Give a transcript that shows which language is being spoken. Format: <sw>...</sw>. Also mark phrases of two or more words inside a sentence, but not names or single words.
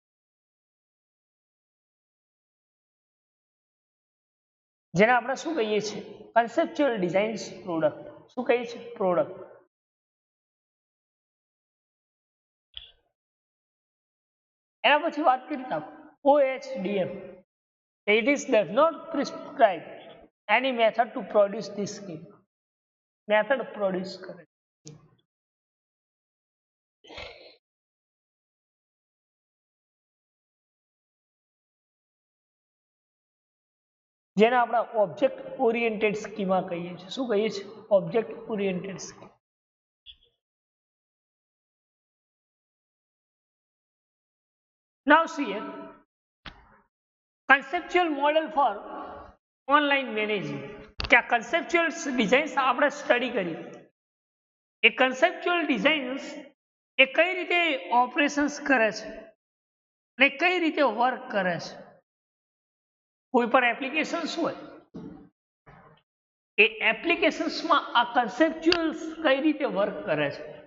<gu>જેને આપણે શું કહીએ છીએ?</gu> <en>conceptual designs product.</en> <gu>શું કહીએ છીએ?</gu> <en>પ્રોડક્ટ.</en> <gu>એના પછી વાત કરી OHDM.</gu> <en>It is does not prescribe any method to produce this scheme. Method produce</en> <gu>કરે. જેને આપણે</gu> <en>object oriented schema</en> <gu>કહીએ છીએ. શું કહીએ છીએ?</gu> <en>object oriented schema. Now see here, conceptual model for online managing.</en> <gu>કે આ</gu> <en>conceptual designs</en> <gu>આપણે સ્ટડી કરી. એ</gu> <en>conceptual designs</en> <gu>એ કઈ રીતે ઓપરેશન્સ કરે છે અને કઈ રીતે વર્ક કરે છે? કોઈ પણ એપ્લિકેશન્સ હોય એ એપ્લિકેશન્સમાં આ કન્સેપ્ચ્યુઅલ્સ કઈ રીતે વર્ક કરે છે?</gu>